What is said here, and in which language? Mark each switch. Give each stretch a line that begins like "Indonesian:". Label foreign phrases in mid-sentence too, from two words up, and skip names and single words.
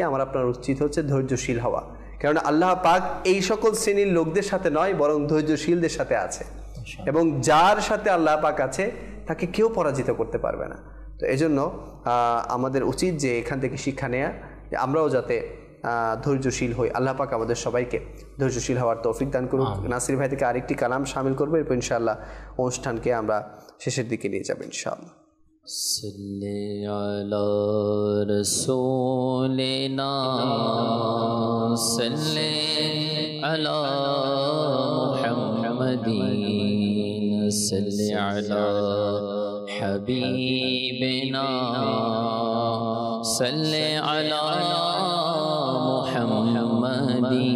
Bangla: আমার আপনার উচিত হচ্ছে ধৈর্যশীল হওয়া, কারণ আল্লাহ পাক এই সকল শ্রেণীর লোকদের সাথে নয়, বরং ধৈর্যশীলদের সাথে আছে, এবং যার সাথে আল্লাহ পাক আছে তাকে কেউ পরাজিত করতে পারবে না। তো এই জন্য আমাদের উচিত যে এখান থেকে শিক্ষা নেয়া, যে আমরাও যাতে ধৈর্যশীল হই। আল্লাহ পাক আমাদের সবাইকে ধৈর্যশীল হওয়ার তৌফিক দান করুক। নাসির ভাই থেকে আরেকটি কালাম শামিল করবো, এরপর ইনশাআল্লাহ অনুষ্ঠানকে আমরা শেষের দিকে নিয়ে যাবো ইনশাআল্লাহ।
Arabic: صلی علی رسولنا صلی علی محمد صلی علی حبیبنا صلی علی محمد